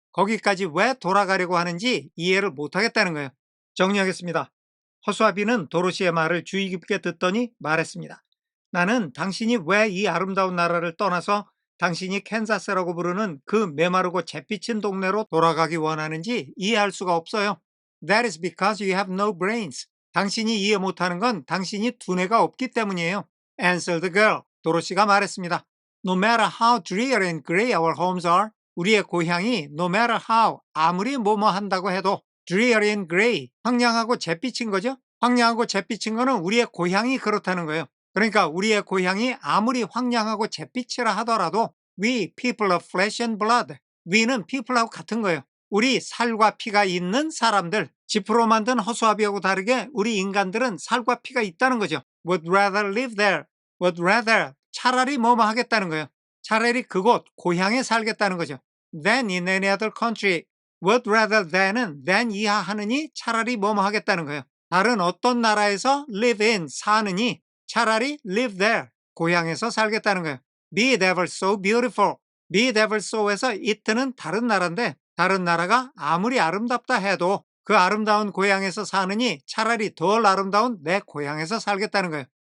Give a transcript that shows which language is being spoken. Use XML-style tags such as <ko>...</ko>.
<ko>거기까지 왜 돌아가려고 하는지 이해를 못하겠다는 거예요. 정리하겠습니다. 허수아비는 도로시의 말을 주의 깊게 듣더니 말했습니다. 나는 당신이 왜 이 아름다운 나라를 떠나서 당신이 캔자스라고 부르는 그 메마르고 잿빛인 동네로 돌아가기 원하는지 이해할 수가 없어요.</ko> <en>That is because you have no brains.</en> <ko>당신이 이해 못하는 건 당신이 두뇌가 없기 때문이에요.</ko> <en>Answered the girl.</en> <ko>도로시가 말했습니다.</ko> <en>No matter how dreary and gray our homes are.</en> <ko>우리의 고향이</ko> <en>no matter how,</en> <ko>아무리 뭐뭐 한다고 해도</ko> <en>dreary and gray,</en> <ko>황량하고 잿빛인 거죠. 황량하고 잿빛인 거는 우리의 고향이 그렇다는 거예요. 그러니까 우리의 고향이 아무리 황량하고 잿빛이라 하더라도</ko> <en>we people of flesh and blood,</en> <ko>we는 people하고 같은 거예요. 우리 살과 피가 있는 사람들, 지프로 만든 허수아비하고 다르게 우리 인간들은 살과 피가 있다는 거죠.</ko> <en>would rather live there, would rather,</en> <ko>차라리 뭐뭐 하겠다는 거예요. 차라리 그곳, 고향에 살겠다는 거죠.</ko> <en>than in any other country, would rather than은 than</en> <ko>이하 하느니 차라리 뭐뭐 하겠다는 거예요. 다른 어떤 나라에서 live in, 사느니 차라리 live there, 고향에서 살겠다는 거예요.</ko> <en>be it ever so beautiful,</en> <ko>be it ever so에서 it는 다른 나라인데 다른 나라가 아무리 아름답다 해도 그 아름다운 고향에서 사느니 차라리 덜 아름다운 내 고향에서 살겠다는 거예요.</ko>